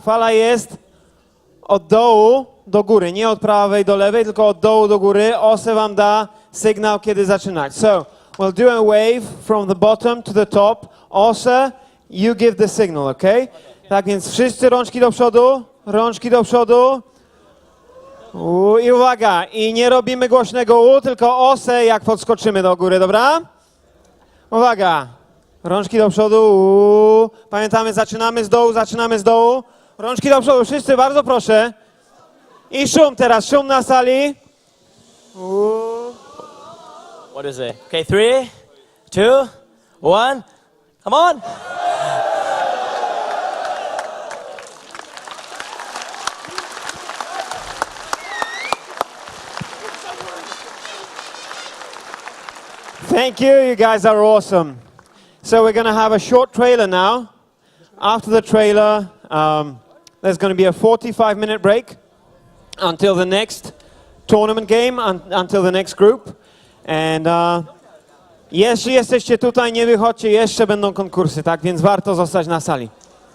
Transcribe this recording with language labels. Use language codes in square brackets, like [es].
[pl] Fala jest od dołu do góry. Nie od prawej do lewej, tylko od dołu do góry. Ose wam da sygnał, kiedy zaczynać. [en] So, we'll do a wave from the bottom to the top. Ose, you give the signal, okay? [pl] Tak więc wszyscy rączki do przodu. Rączki do przodu. I uwaga, i nie robimy głośnego U, tylko Ose, jak podskoczymy do góry, dobra? Uwaga, rączki do przodu, pamiętamy, zaczynamy z dołu, rączki do przodu, wszyscy, bardzo proszę. I szum teraz, szum na sali. [en] What is it? Okay, 3, 2, 1, come on! Thank you, you guys are awesome. So we're going to have a short trailer now. After the trailer, there's going to be a 45-minute break until the next tournament game, until the next group. [pl] And jeśli jesteście tutaj, nie wychodźcie, jeszcze będą konkursy, tak? Więc warto zostać na sali.